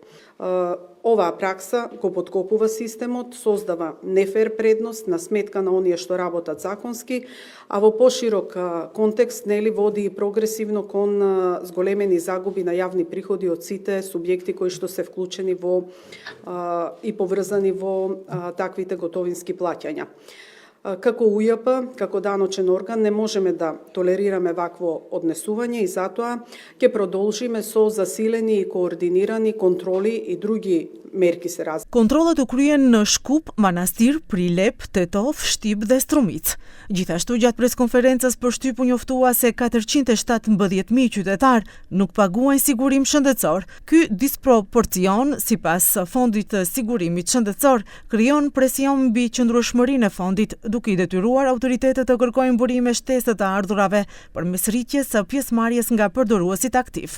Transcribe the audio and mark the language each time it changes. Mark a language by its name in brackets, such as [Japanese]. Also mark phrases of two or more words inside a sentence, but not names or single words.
[Macedonian] Оваа пракса го поткопува системот, создава нефер предност на сметка на оние што работат законски, а во поширок контекст води и прогресивно кон зголемени загуби на јавни приходи од сите субјекти кои што се вклучени во и поврзани во таквите готовински плаќања. Како УЈП, како даночен орган, не можеме да толерираме вакво однесување и затоа ќе продолжиме со засилени и координирани контроли и други мерки се раз. [Albanian] Kontrollet u kryen në Shkup, Manastir, Prilep, Tetov, Shtip dhe Strumic. Gjithashtu, gjatë preskonferencës për shtyp u njoftua se 417.000 qytetar nuk paguajnë sigurim shëndetësor. Ky disproporcion, sipas Fondit të Sigurimit Shëndetësor, krijon presion mbi qëndrueshmërinë e fondit, duke i detyruar autoritetet të kërkojnë burime shtesë të ardhurave përmes rritjes së pjesëmarrjes nga përdoruesit aktiv.